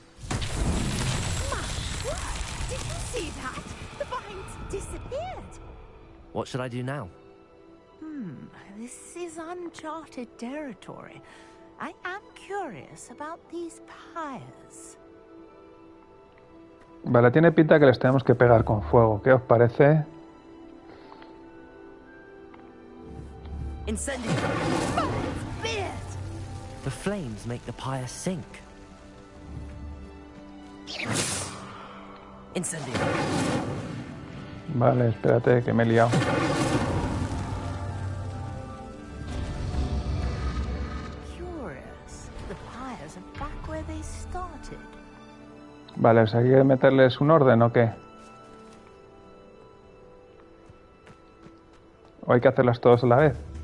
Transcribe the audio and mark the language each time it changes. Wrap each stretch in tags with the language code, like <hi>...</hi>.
<en>Did you see that? The vines disappeared. What should I do now? This is uncharted territory. I am curious about these pyres.</en> <es>Vale, tiene pinta que les tenemos que pegar con fuego. ¿Qué os parece? Incendio!</es> <en>The flames make the pyre sink. Incendio!</en> <es>Vale, espérate, que me he liado.</es> <en>Curious. The pyres are back where they started.</en> <es>Vale, pues hay que meterles un orden, ¿o qué? ¿O hay que hacerlas todas a la vez?</es>